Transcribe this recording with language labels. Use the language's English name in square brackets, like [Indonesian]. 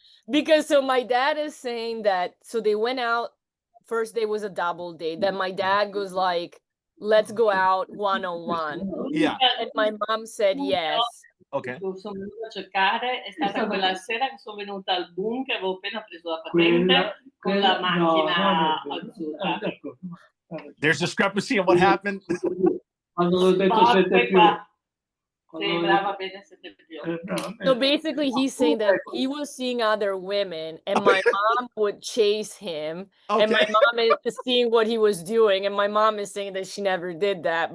[English] Because so my dad is saying that, so they went out, first day was a double date, then my dad goes like, let's go out one-on-one. Yeah. And my mom said yes. Ok. [Italian] Sono venuta a cercare, è stata quella sera che sono venuta al Boom, che avevo appena preso la patente, con la macchina azzurra. [English] There's discrepancy in what happened. [Italian] Quando ho detto 7 più. Sì, brava, bene, 7 più. [English] So basically he's saying that he was seeing other women and my mom would chase him. Okay. And my mom is seeing what he was doing and my mom is saying that she never did that.